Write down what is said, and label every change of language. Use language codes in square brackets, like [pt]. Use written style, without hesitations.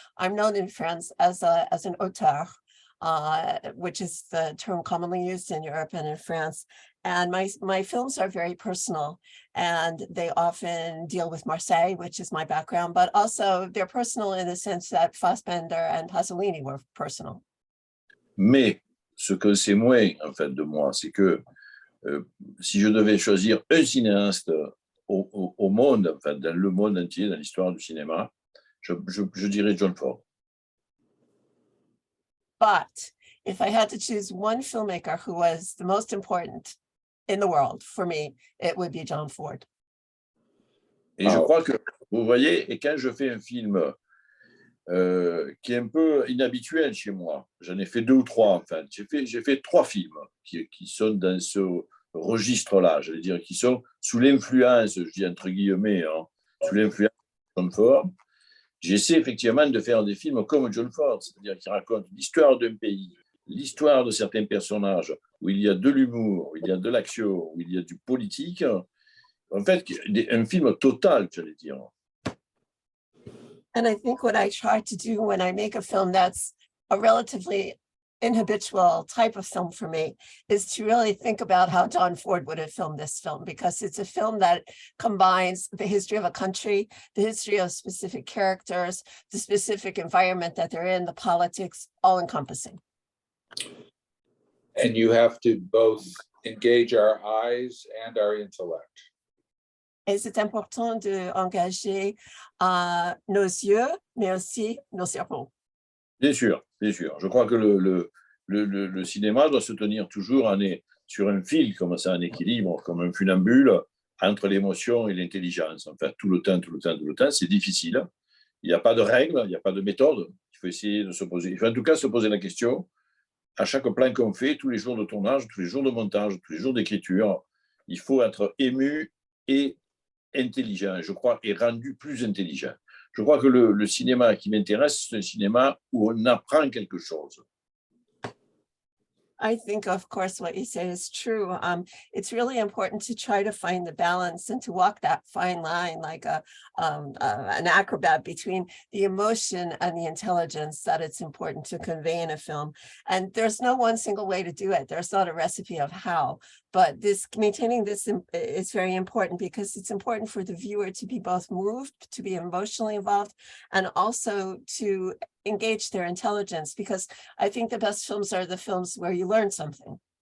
[en] I'm known in France as an auteur, which is the term commonly used in Europe and in France. And my films are very personal, and they often deal with Marseille, which is my background, but also they're personal in the sense that Fassbinder and Pasolini were personal. [fr] Mais ce que c'est moins, en fait, de moi, c'est que si je devais choisir un cinéaste au monde, enfin, dans le monde entier, dans l'histoire du cinéma, je dirais John Ford. [en] But if I had to choose one filmmaker who was the most important in the world, for me, it would be John Ford. [fr] Et je crois que, vous voyez, et quand je fais un film qui est un peu inhabituel chez moi, j'en ai fait 2 ou 3, en fait. J'ai fait 3 films qui sont dans ce registre-là, j'allais dire, qui sont sous l'influence, je dis entre guillemets, sous l'influence de John Ford. J'essaie effectivement de faire des films comme John Ford, c'est-à-dire qui racontent l'histoire d'un pays, l'histoire de certains personnages, où il y a de l'humour, où il y a de l'action, où il y a du politique. En fait, un film total, j'allais dire. [en] And I think what I try to do when I make a film that's a relatively inhabitual type of film for me is to really think about how John Ford would have filmed this film, because it's a film that combines the history of a country, the history of specific characters, the specific environment that they're in, the politics, all encompassing. And you have to both engage our eyes and our intellect. [fr] Et c'est important d'engager nos yeux, mais aussi nos cerveaux. Bien sûr, bien sûr. Je crois que le cinéma doit se tenir toujours sur un fil, comme ça, un équilibre, comme un funambule, entre l'émotion et l'intelligence. En fait, tout le temps, c'est difficile. Il n'y a pas de règles, il n'y a pas de méthode. Il faut essayer de se poser, il faut en tout cas se poser la question, à chaque plan qu'on fait, tous les jours de tournage, tous les jours de montage, tous les jours d'écriture, il faut être ému et intelligent, je crois, et rendu plus intelligent. Je crois que le cinéma qui m'intéresse, c'est un cinéma où on apprend quelque chose. [en] I think, of course, what you say is true. It's really important to try to find the balance and to walk that fine line like an acrobat between the emotion and the intelligence that it's important to convey in a film. And there's no one single way to do it. There's not a recipe of how, but maintaining this is very important, because it's important for the viewer to be both moved, to be emotionally involved, and also to engage their intelligence, because I think the best films are the films where you learn something.